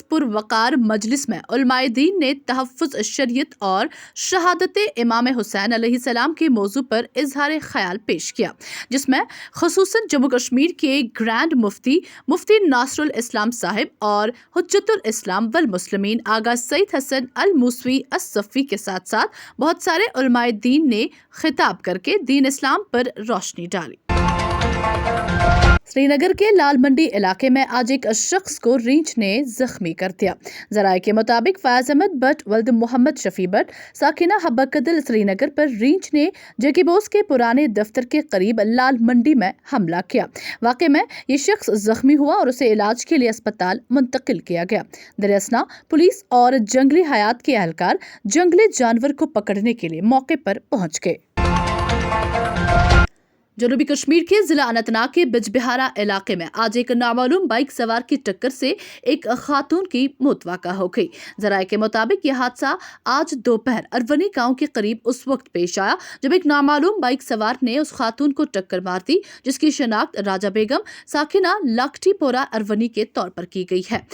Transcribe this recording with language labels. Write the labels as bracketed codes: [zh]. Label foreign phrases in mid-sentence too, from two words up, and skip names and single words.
[ur] پروقار مجلس میں علماء دین نے تحفظ شریعت اور شہادت امام حسین علیہ السلام کے موضوع پر اظہار خیال پیش کیا، جس میں خصوصاً جموں کشمیر کے گرینڈ مفتی ناصر الاسلام صاحب اور حجت الاسلام والمسلمین آغا سید حسن الموسوی الصفی کے ساتھ ساتھ بہت سارے علماء دین نے خطاب کر کے دین اسلام پر روشنی ڈالی. سری نگر کے لال منڈی علاقے میں آج ایک شخص کو ریچھ نے زخمی کر دیا. ذرائع کے مطابق فیاض احمد بٹ ولد محمد شفیع بٹ ساکنہ حبہ کدل سری نگر پر ریچھ نے جیکی بوس کے پرانے دفتر کے قریب لال منڈی میں حملہ کیا. واقعے میں یہ شخص زخمی ہوا اور اسے علاج کے لیے اسپتال منتقل کیا گیا. در اثنا پولیس اور جنگلی حیات کے اہلکار جنگلی جانور کو پکڑنے کے لیے موقع پر پہنچ گئے. جنوبی کشمیر کے ضلع اننت ناگ کے بج بہارا علاقے میں آج ایک نامعلوم بائک سوار کی ٹکر سے ایک خاتون کی موت واقع ہو گئی. ذرائع کے مطابق یہ حادثہ آج دوپہر ارونی گاؤں کے قریب اس وقت پیش آیا جب ایک نامعلوم بائک سوار نے اس خاتون کو ٹکر مار دی، جس کی شناخت راجہ بیگم ساکنہ لاکھٹی پورہ ارونی کے طور پر کی گئی ہے.